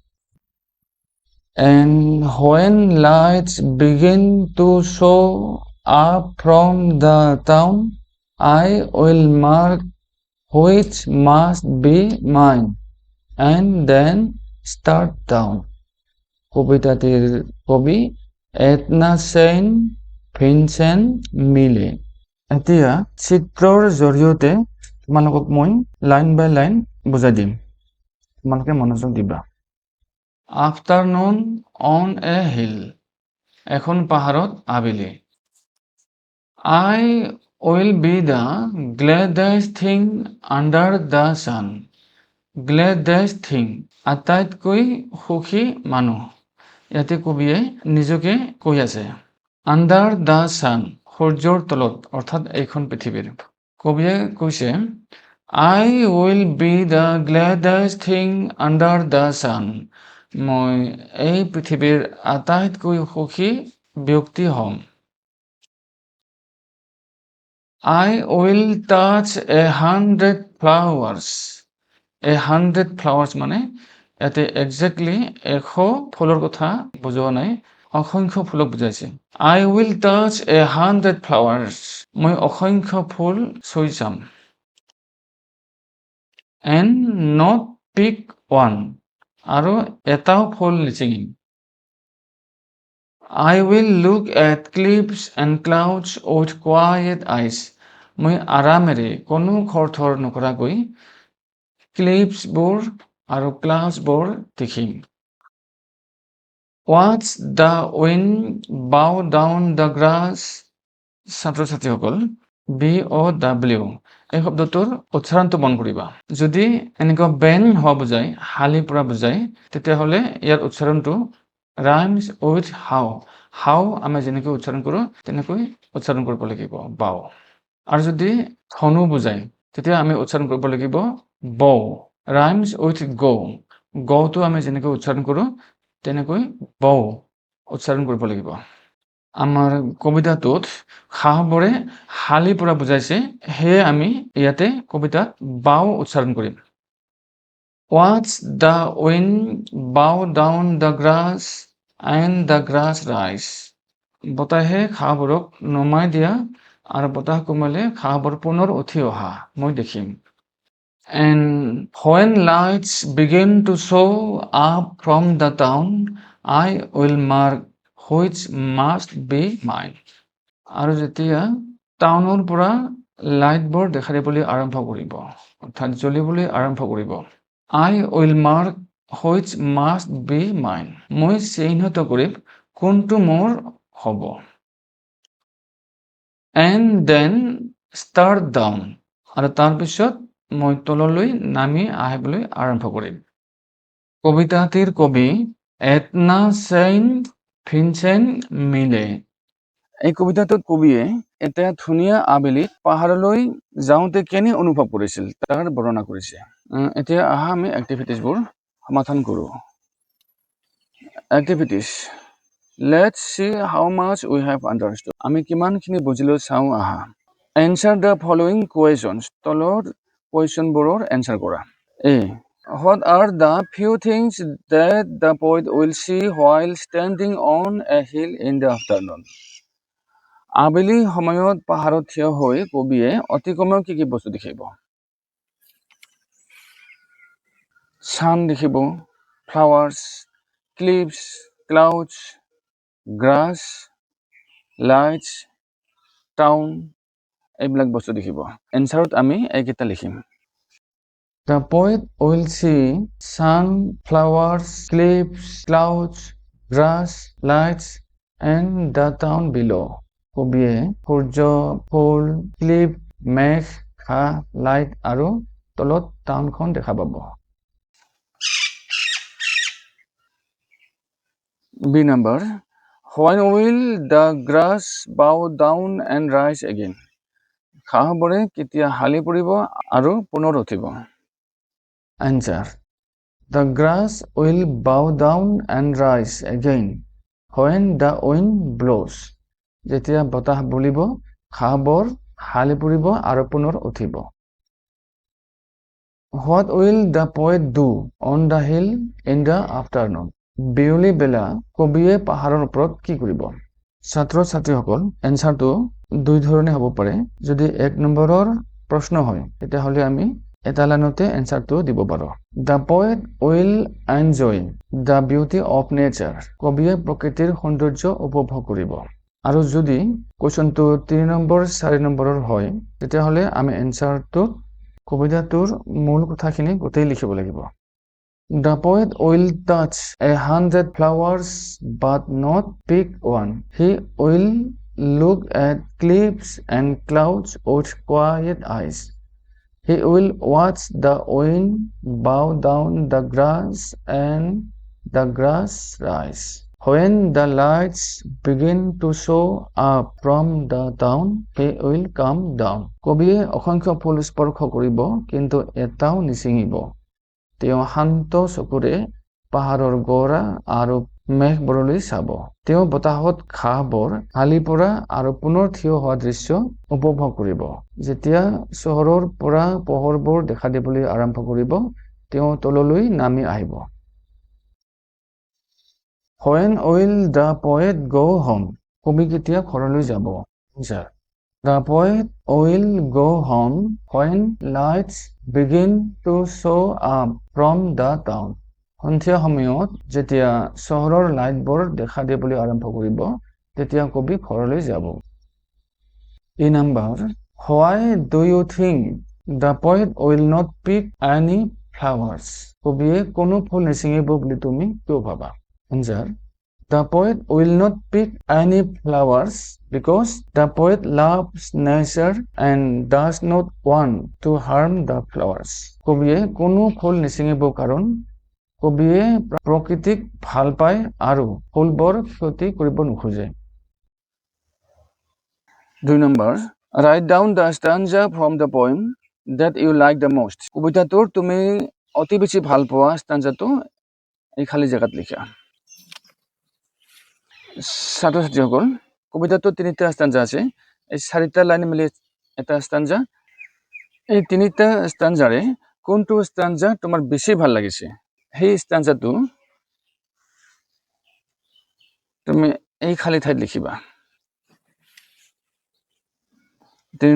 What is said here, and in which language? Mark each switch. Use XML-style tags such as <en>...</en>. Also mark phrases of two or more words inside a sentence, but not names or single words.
<en>And when lights begin to show up from the town, I will mark which must be mine and then start down.</en> <as>কবিতাটিৰ কবি এডনা চেইন ভিনচেণ্ট মিলে। এতিয়া চিত্ৰৰ জৰিয়তে তোমালোকক মই লাইন বাই লাইন বুজাই দিম, তোমালোকে মনোযোগ দিবা।</as> <en>afternoon on a hill,</en> <as>এখন পাহাৰত আবেলি।</as> <en>I will be the gladest thing under the sun. Gladest thing,</en> <as>আটাইতকৈ সুখী মানুহ। ইয়াতে কবিয়ে নিজকে কৈ আছে।</as> <en>Under the sun,</en> <as>সূৰ্যৰ তলত, অৰ্থাৎ এইখন পৃথিৱীৰ। কবিয়ে কৈছে</as> <en>I will be the gladest thing under the sun.</en> <as>মই এই পৃথিৱীৰ আটাইতকৈ সুখী ব্যক্তি হ'ম।</as> <en>I will touch 100 flowers.</en> <as>100 flowers মানে ইয়াতে একজেক্টলি 100 ফুলৰ কথা বুজোৱা নাই, অসংখ্য ফুলক বুজাইছে।</as> <en>I will touch 100 flowers.</en> <as>মই অসংখ্য ফুল চুই চাম।</as> <en>And not pick one.</en> <as>আৰু এটাও ফুল নিচিঙিম।</as> <en>I will look at cliffs and clouds with quiet eyes.</en> <as>মই আৰামেৰে কোনো খৰধৰ নকৰাকৈ ক্লিফছবোৰ আৰু ক্লাউডছবোৰ দেখিম।</as> <en>Watch the wind bow down the grass.</en> <as>ছাত্ৰ ছাত্ৰীসকল BOW এই শব্দটোৰ উচ্চাৰণটো মন কৰিবা। যদি এনেকুৱা বেন হোৱা বুজায়, হালি পৰা বুজায়, তেতিয়াহ'লে ইয়াৰ উচ্চাৰণটো</as> <en>rhymes with how.</en> <as>হাউ আমি যেনেকৈ উচ্চাৰণ কৰোঁ তেনেকৈ উচ্চাৰণ কৰিব লাগিব, বাও। আৰু যদি ধনু বুজায় তেতিয়া আমি উচ্চাৰণ কৰিব লাগিব বৌ।</as> <en>rhymes with go.</en> <as>গৌটো আমি যেনেকৈ উচ্চাৰণ কৰোঁ তেনেকৈ বৌ উচ্চাৰণ কৰিব লাগিব। আমাৰ কবিতাটোত সাহবৰে হালি পৰা বুজাইছে, সেয়ে আমি ইয়াতে কবিতাত বাও উচ্চাৰণ কৰিম।</as> <en>Watch the wind bow down the grass and the grass rise.</en> <as>বতাহে ঘাঁহবোৰক নমাই দিয়া আৰু বতাহ কমালে ঘাঁহবোৰ পুনৰ উঠি অহা মই দেখিম।</as> <en>And when lights begin to show up from the town, I will mark which must be mine.</en> <as>আৰু যেতিয়া টাউনৰ পৰা লাইটবোৰ দেখা দিবলৈ আৰম্ভ কৰিব, অৰ্থাৎ জ্বলিবলৈ আৰম্ভ কৰিব,</as> <en>I will mark which must be mine.</en> <as>মই চিহ্নিত কৰিম কোনটো মোৰ হ'ব।</as> <en>And then start down.</en> <as>আৰু তাৰপিছত মই তললৈ নামি আহিবলৈ আৰম্ভ কৰিম। কবিতাটিৰ কবি এডনা চেইণ্ট ভিনচেণ্ট মিলে। এই কবিতাটোত কবিয়ে এটা ধুনীয়া আবেলিত পাহাৰলৈ যাওঁতে কেনে অনুভৱ কৰিছিল তাৰ বৰ্ণনা কৰিছে। এতিয়া আহা আমি এক্টিভিটিজবোৰ সমাধান কৰোঁ।</as> <en>activities, let's see how much we have understood.</en> <as>আমি কিমানখিনি বুজিলো চাওঁ আহা।</as> <en>answer the following questions.</en> <as>তলৰ কুৱেশ্যনবোৰৰ এনচাৰ কৰা।</as> <en>এ, what are the few things that the poet will see while standing on a hill in the afternoon?</en> <as>আবেলি সময়ত পাহাৰত থিয় হৈ কবিয়ে অতি কমেও কি কি বস্তু দেখিব? ছান দেখিব,</as> <en>flowers, cliffs, clouds, grass, lights, town,</en> <as>এইবিলাক বস্তু দেখিব। এনচাৰত আমি এইকেইটা লিখিম।</as> <en>The poet will see sun, flowers, cliffs, clouds, grass, lights, and the town below.</en> <as>কবিয়ে সূৰ্য, ফুল, ক্লিপ, মেঘ, ঘাঁহ, লাইট আৰু তলত টাউনখন দেখা পাব।</as> <en>B number, when will the grass bow down and rise again?</en> <as>ঘাঁহবোৰে কেতিয়া হালি পৰিব আৰু পুনৰ উঠিব?</as> <en>Answer, the grass will bow down and rise again when the wind blows.</en> <as>যেতিয়া বতাহ বলিব ঘাঁহবোৰ হালি পৰিব আৰু পুনৰ উঠিব।</as> <en>What will the poet do on the hill in the afternoon?</en> <as>বিয়লি বেলা কবিয়ে পাহাৰৰ ওপৰত কি কৰিব? ছাত্ৰ ছাত্ৰীসকল, এনচাৰটো দুই ধৰণে হ'ব পাৰে। যদি 1 নম্বৰৰ প্ৰশ্ন হয় তেতিয়াহ'লে আমি এটা লাইনতে এনচাৰটো দিব পাৰোঁ।</as> <en>The poet will enjoy the beauty of nature.</en> <as>কবিয়ে প্ৰকৃতিৰ সৌন্দৰ্য উপভোগ কৰিব। আৰু যদি কুৱেশ্যনটো 3 নম্বৰ 4 নম্বৰৰ হয় তেতিয়াহ'লে আমি এনচাৰটো কবিতাটোৰ মূল কথাখিনি গোটেই লিখিব লাগিব।</as> <en>The poet will touch 100 flowers but not pick one. He will look at cliffs and clouds with quiet eyes. He will watch the wind bow down the grass and the grass rise. When the lights begin to show up from the town, he will come down.</en> <as>কবিয়ে অসংখ্য ফুল স্পৰ্শ কৰিব কিন্তু এটাও নিচিঙিব। তেওঁ শান্ত চকুৰে পাহাৰৰ গৰা আৰু মেঘবোৰলৈ চাব। তেওঁ বতাহত ঘাঁহবোৰ হালি পৰা আৰু পুনৰ থিয় হোৱা দৃশ্য উপভোগ কৰিব। যেতিয়া চহৰৰ পৰা পোহৰবোৰ দেখা দিবলৈ আৰম্ভ কৰিব তেওঁ তললৈ নামি আহিব।</as> <en>When will the poet go home?</en> <as>কবি কেতিয়া ঘৰলৈ যাব?</as> <en>The poet will go home when lights begin to show up from the town.</en> <as>সন্ধিয়া সময়ত যেতিয়া চহৰৰ লাইটবোৰ দেখা দিবলৈ আৰম্ভ কৰিব তেতিয়া কবি ঘৰলৈ যাব।</as> <en>E number, why do you think the poet will not pick any flowers?</en> <as>কবিয়ে কোনো ফুল নিচিঙিব বুলি তুমি কিয় ভাবা?</as> <en>Answer, the poet will not pick any flowers because the poet loves nature and does not want to harm the flowers.</en> <as>কবিয়ে কোনো ফুল নিচিঙিব কাৰণ কবিয়ে প্ৰকৃতিক ভাল পায় আৰু ফুলবোৰ ক্ষতি কৰিব নোখোজে। 2 নম্বৰ,</as> <en>write down the stanza from the poem that you like the most.</en> <as>কবিতাটোৰ তুমি অতি বেছি ভাল পোৱা stanzaটো এই খালী জেগাত লিখা। ছাত্ৰ ছাত্ৰীসকল, কবিতাটোত 3টা stanza আছে। এই 4টা লাইন মিলি এটা stanza। এই 3টা stanzaৰে কোনটো stanza তোমাৰ বেছি ভাল লাগিছে সেই stanzaটো তুমি এই খালি ঠাইত লিখিবা 3</as>